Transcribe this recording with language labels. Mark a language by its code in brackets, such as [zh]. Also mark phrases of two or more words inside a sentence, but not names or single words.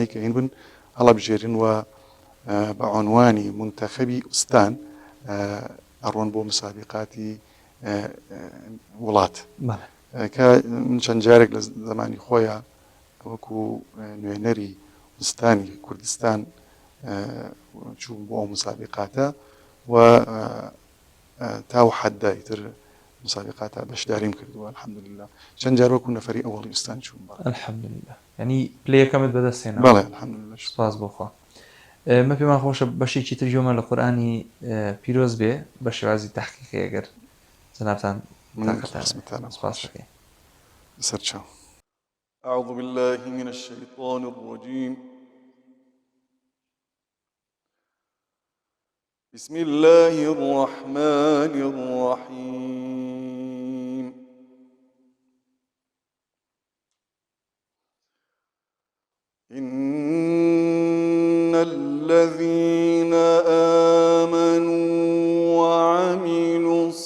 [ckb] کە هین بن هەڵەبژێرن و بە عنوانی منتەخەبی ئوستان ئەڕۆن بۆ مسابقاتی وڵات کە من چەند جارێک لە زمانی خۆیان وەکو نوێنەری وستانی کوردستان چوون بۆ ئەو مسابقاتە و تاو حەدای تر مسابقاتە بەشداریم کردووە الحەمدولله چەند جار وەکو نەفەری ئەوڵی وستان چوون الحەمدولله یعنی پلەیەکەمت بەدەستێنا بەڵێ الحەمدولله سوپاس بۆخوا مە پێمان خۆشە بەشێکی تر جۆمە لە قورئانی پیرۆز بێ بە شێوازی تەحقیقی ئەگەر جەنابتان سپاس دەکەین سەرچاو. [ar] أعوذ بالله من الشيطان الرجيم بسم الله الرحمن الرحيم إن الذين آمنوا وعملوا